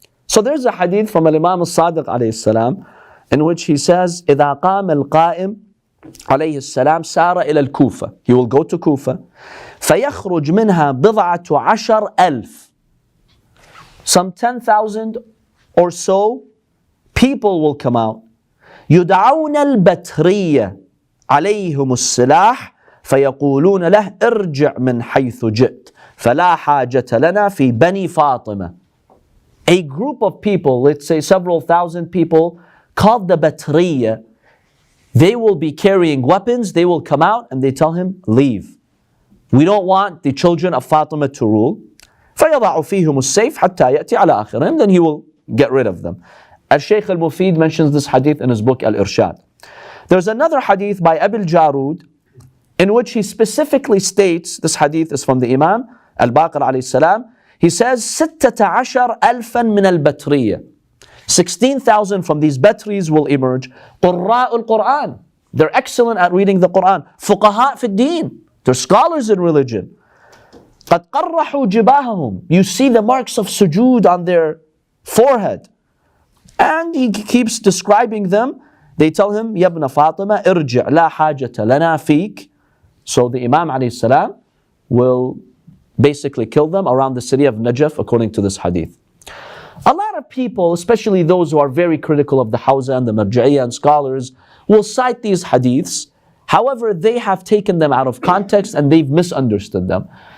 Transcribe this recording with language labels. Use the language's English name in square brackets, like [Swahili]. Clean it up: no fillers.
[English] So there's a hadith from Imam al-Sadiq alayhi salam, in which he says, [Arabic] إِذَا قَامَ الْقَائِمُ عليه السلام سار إلى الكوفة. [English] He will go to Kufa. [Arabic] فيخرج منها بضعة عشر ألف. [English] Some 10,000 or so people will come out. [Arabic] يدعون البترية عليهم السلاح فيقولون له ارجع من حيث جئت فلا حاجة لنا في بني فاطمة. [English] A group of people, let's say several thousand people, called the Batriya, they will be carrying weapons, they will come out and they tell him, leave. We don't want the children of Fatima to rule. [Arabic] فَيَضَعُ فِيهِمُ السَّيْفِ حَتَّى يَأْتِي عَلَى آخِرِهِمْ. [English] Then he will get rid of them. Al-Shaykh al-Mufid mentions this hadith in his book Al-Irshad. There's another hadith by Abil Jarud in which he specifically states, this hadith is from the Imam Al-Baqer alayhi salam, he says, 16,000 [Arabic] من البترية. [English] 16,000 from these Batris will emerge. [Arabic] قراء القرآن. [English] They're excellent at reading the Quran. [Arabic] فقهاء في الدين. [English] They're scholars in religion. [Arabic] قد قرحوا جباههم. [English] You see the marks of sujood on their forehead. And he keeps describing them. They tell him, [Arabic] يا ابن فاطمة ارجع لا حاجة لنا فيك. [English] So the Imam alayhi salam will basically kill them around the city of Najaf according to this hadith. A lot of people, especially those who are very critical of the Hawza and the Marja'iyya and scholars, will cite these hadiths. However, they have taken them out of context and they've misunderstood them.